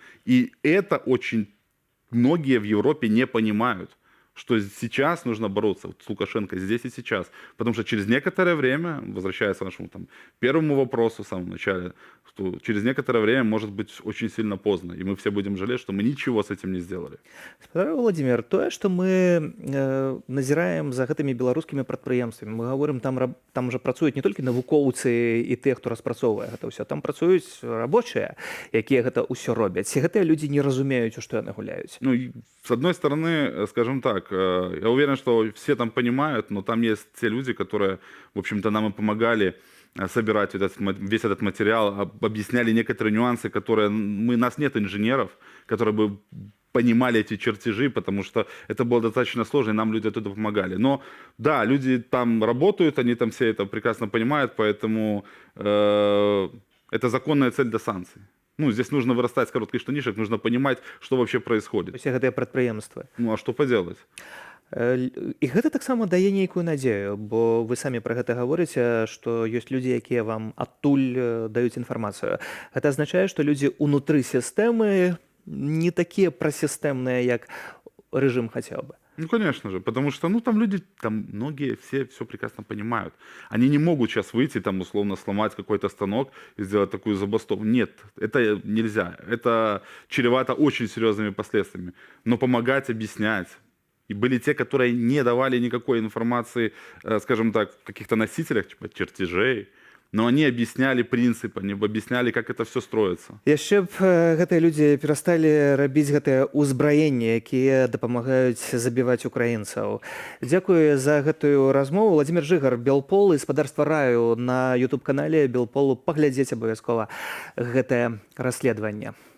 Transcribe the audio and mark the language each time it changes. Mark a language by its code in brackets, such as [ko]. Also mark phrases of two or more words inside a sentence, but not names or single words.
[ru] И это очень многие в Европе не понимают. что сейчас нужно бороться с Лукашенко здесь и сейчас. Потому что через некоторое время, возвращаясь к нашему первому вопросу в самом начале, что через некоторое время может быть очень сильно поздно. И мы все будем жалеть, что мы ничего с этим не сделали. [be] Спадарожны Владимир, тое, што мы назіраем за гэтымі беларускімі прадпрыемствамі, мы гаворым, там жа працуюць не толькі навукоўцы і тыя, хто распрацоўвае гэта ўсё, там працуюць рабочыя, якія гэта ўсё робяць. І гэтыя людзі не разумеюць, у што яны гуляюць. [ru] Ну, с одной стороны, скажем так, я уверен, что все там понимают, но там есть те люди, которые, в общем-то, нам и помогали собирать весь этот материал, объясняли некоторые нюансы, которые... нас нет инженеров, которые бы понимали эти чертежи, потому что это было достаточно сложно, и нам люди оттуда помогали. Но да, люди там работают, они там все это прекрасно понимают, поэтому это законная цель до санкций. Ну, здесь нужно вырастать с коротких штанишек, нужно понимать, что вообще происходит. [be] Усе гэтыя прадпрыемствы. [ru] Ну, а что поделать? [be] І гэта таксама дае нейкую надзею, бо вы самі пра гэта гаворыце, што ёсць людзі, якія вам адтуль даюць інфармацыю. Гэта азначае, што людзі ўнутры сістэмы не такія прасістэмныя, як рэжым хацеў бы. [ru] Ну, конечно же, потому что, там люди, там многие все прекрасно понимают. Они не могут сейчас выйти, там, условно, сломать какой-то станок и сделать такую забастовку. Нет, это нельзя. Это чревато очень серьезными последствиями. Но помогать, объяснять. И были те, которые не давали никакой информации, скажем так, в каких-то носителях, типа чертежей. Но они объясняли принцип, они объясняли, как это все строится. [be] Яшчэ б гэтыя людзі перасталі рабіць гэтае ўзбраенне, якія дапамагаюць забіваць украінцаў. Дзякую за гэтую размову. Владимир Жыгар, Белпол і спадарства раю на YouTube-канале Белполу. Паглядзець абавязкова гэтае расследаванне.